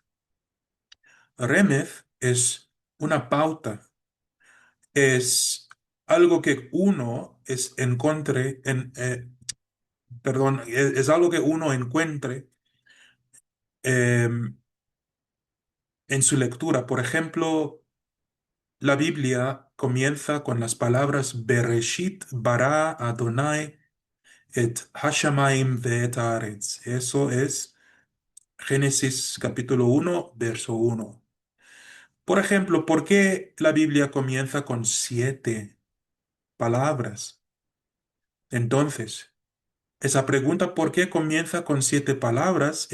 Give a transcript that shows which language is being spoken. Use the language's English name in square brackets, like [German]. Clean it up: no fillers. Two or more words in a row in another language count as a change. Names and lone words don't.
[Spanish] Remez es una pauta, es algo que uno perdón, es algo que uno encuentre em, en su lectura. Por ejemplo, la Biblia comienza con las palabras [Hebrew] בראשית ברא אדוני את השמים ואת הארץ. [Spanish] Eso es Génesis capítulo 1, verso 1. Por ejemplo, ¿por qué la Biblia comienza con 7 palabras? Entonces, esa pregunta, ¿por qué comienza con 7 palabras?